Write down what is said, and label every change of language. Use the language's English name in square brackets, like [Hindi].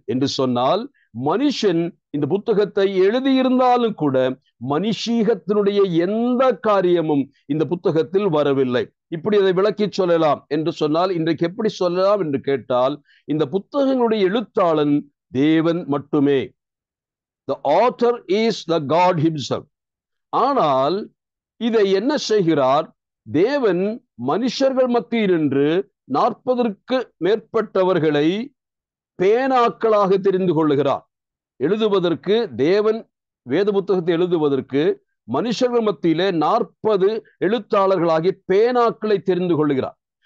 [Tamil] என்று சொன்னால் மனுஷன் இந்த புத்தகத்தை எழுதியிருந்தாலும் கூட மனுஷீகத்தினுடைய எந்த காரியமும் இந்த புத்தகத்தில் வரவில்லை. இப்படி அதை விளக்கி சொல்லலாம் என்று சொன்னால் இன்றைக்கு எப்படி சொல்லலாம் என்று கேட்டால், இந்த புத்தகங்களுடைய எழுத்தாளன் தேவன் மட்டுமே. [English] The author is the God himself. [Tamil] ஆனால் இதை என்ன செய்கிறார்? தேவன் மனுஷர்கள் மத்தியில் நின்று 40ற்கு மேற்பட்டவர்களை பேனாக்களாக தெரிந்து கொள்ளுகிறார். எழுதுவதற்கு, தேவன் வேத புத்தகத்தை எழுதுவதற்கு மனுஷர்கள் மத்தியிலே 40 எழுத்தாளர்களாகிய பேனாக்களை தெரிந்து கொள்ளுகிறார்.